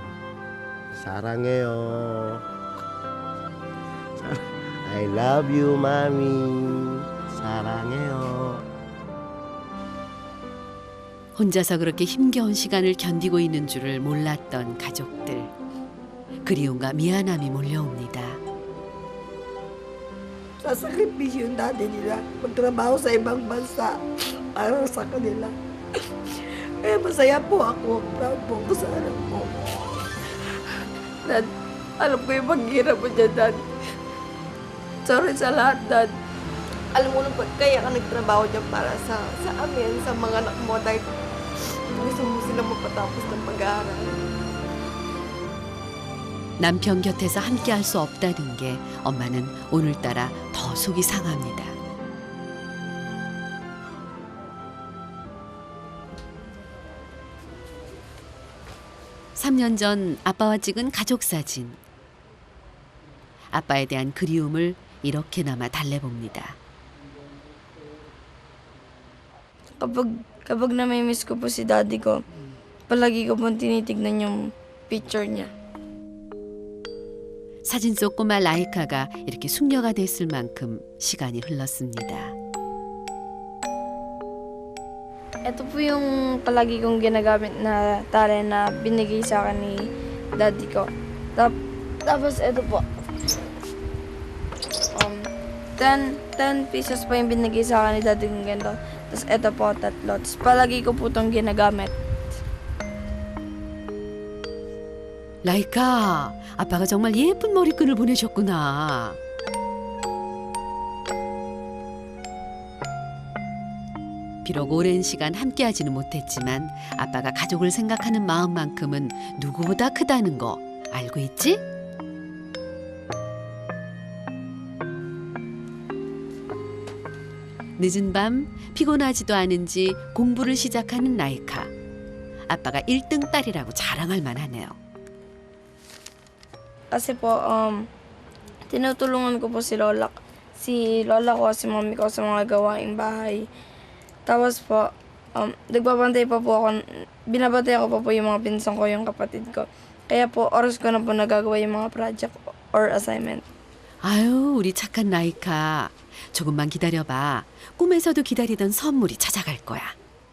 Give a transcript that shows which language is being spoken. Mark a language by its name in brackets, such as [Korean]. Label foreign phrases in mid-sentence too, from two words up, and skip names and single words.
[Korean] Sarangeo. [English] I love you, Mami. [Korean] Sarangeo. 혼자서 그렇게 힘겨운 시간을 견디고 있는 줄을 몰랐던 가족들. 그리움과 미안함이 몰려옵니다. [Filipino] Sasakripisyo yung daddy nila. Magtrabaho sa ibang bansa para sa kanila. Kaya masaya po ako. Proud po ako sa anak ko. Dad, alam ko yung paghirap mo dyan, Dad. Sorry sa lahat, Dad. Alam mo nung kaya ka nagtrabaho dyan para sa amin, sa mga anak mo, dahil gusto mo sila mapatapos ng pag-aaral. [Korean] 남편 곁에서 함께 할 수 없다는 게 엄마는 오늘따라 더 속이 상합니다. (3년) 전 아빠와 찍은 가족 사진. 아빠에 대한 그리움을 이렇게나마 달래봅니다. [Filipino] Kapag namimiss ko po si daddy ko, palagi ko pong tinitignan yung picture niya. [Korean] 사진 속 꼬마 라이카가 이렇게 숙녀가 됐을 만큼 시간이 흘렀습니다. [Filipino] Ito po yung palagi kong ginagamit na tali na binigay sa akin ni daddy ko. Tapos ito po. 10 pesos po yung binigay sa akin ni daddy kong ganito. Tapos ito po, 3. Tapos palagi ko po itong ginagamit. [Korean] 라이카, 아빠가 정말 예쁜 머리끈을 보내셨구나. 비록 오랜 시간 함께하지는 못했지만 아빠가 가족을 생각하는 마음만큼은 누구보다 크다는 거 알고 있지? 늦은 밤 피곤하지도 않은지 공부를 시작하는 라이카. 아빠가 1등 딸이라고 자랑할 만하네요. [Filipino] Kasi po, tinutulungan ko po si lola ko, si mami ko sa mga gawaing bahay. Tapos po, nagbabantay pa po ako, binabantay ko pa po yung mga pinsan ko, yung kapatid ko. Kaya po, oras ko na po nagagawa yung mga [English] project or assignment. [Korean] 아유, 우리 착한 라이카. 조금만 기다려봐. 꿈에서도 기다리던 선물이 찾아갈 거야.